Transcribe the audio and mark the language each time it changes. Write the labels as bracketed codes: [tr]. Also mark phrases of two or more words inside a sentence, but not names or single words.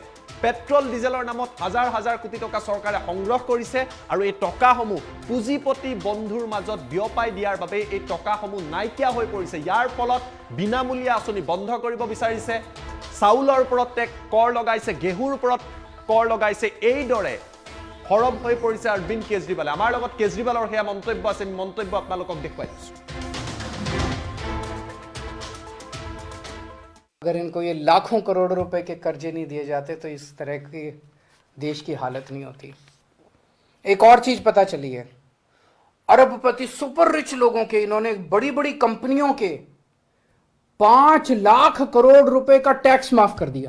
[as] পেট্ৰল ডিজেলৰ নামত হাজাৰ হাজাৰ কোটি টকা চৰকাৰে সংগ্ৰহ কৰিছে আৰু এই টকাসমূহ পুঁজিপতি বন্ধুৰ মাজত বিয়পাই দিয়াৰ বাবে এই টকাসমূহ নাইকিয়া হৈ পৰিছে। ইয়াৰ ফলত বিনামূলীয়া আঁচনি বন্ধ কৰিব বিচাৰিছে, চাউলৰ ওপৰত কৰ লগাইছে, ঘেঁহুৰ ওপৰত কৰ লগাইছে। এইদৰে সৰব হৈ পৰিছে অৰবিন্দ কেজৰিৱালে। আমাৰ লগত কেজৰিৱালৰ সেয়া মন্তব্য আছে, মন্তব্য আপোনালোকক দেখুৱাই দিছোঁ। [hi] अगर इनको ये लाखों करोड़ रुपए के कर्जे नहीं दिए जाते तो इस तरह की देश की हालत नहीं होती। एक और चीज पता चली है, अरबपति [en] super rich [hi] लोगों के इन्होंने बड़ी बड़ी कंपनियों के 5 लाख करोड़ रुपए का टैक्स माफ कर दिया।